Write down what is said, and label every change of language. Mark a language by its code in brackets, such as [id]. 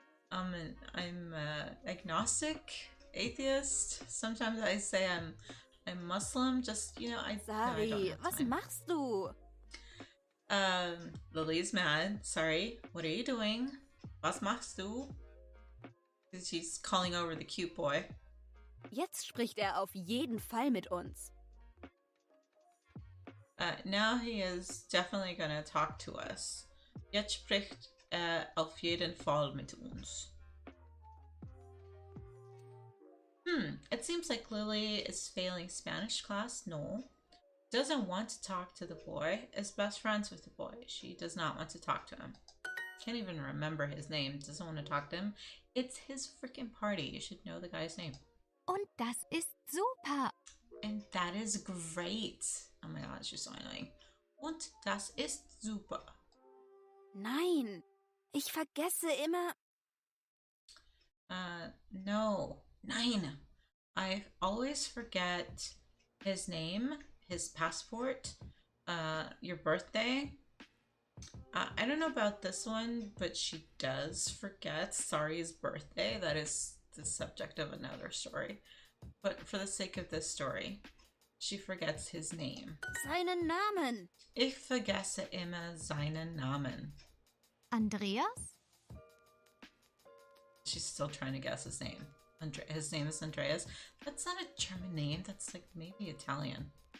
[en] I'm agnostic, atheist. Sometimes I say I'm Muslim. Just, you know, [de] Sari, was machst du? [en] Lily's mad. Sorry. What are you doing? [de] Was machst du? [en] She's calling over the cute boy. [de] Jetzt spricht auf jeden Fall mit uns. [en] Now he is definitely gonna talk to us. [de] Jetzt spricht auf jeden Fall mit uns. [en] It seems like Lily is failing Spanish class. No. Doesn't want to talk to the boy. Is best friends with the boy. She does not want to talk to him. Can't even remember his name. Doesn't want to talk to him. It's his freaking party. You should know the guy's name. [de] Und das ist super. [en] And that is great. Oh my god, she's so annoying. [de] Und das ist super. Nein, ich vergesse immer. [en] No. Nein. I always forget his name, his passport, your birthday. I don't know about this one, but she does forget Sari's birthday. That is the subject of another story. But for the sake of this story, she forgets his name. [de] Seinen Namen. Ich vergesse immer seinen Namen. Andreas? [en] She's still trying to guess his name. His name is Andreas. That's not a German name. That's like maybe Italian.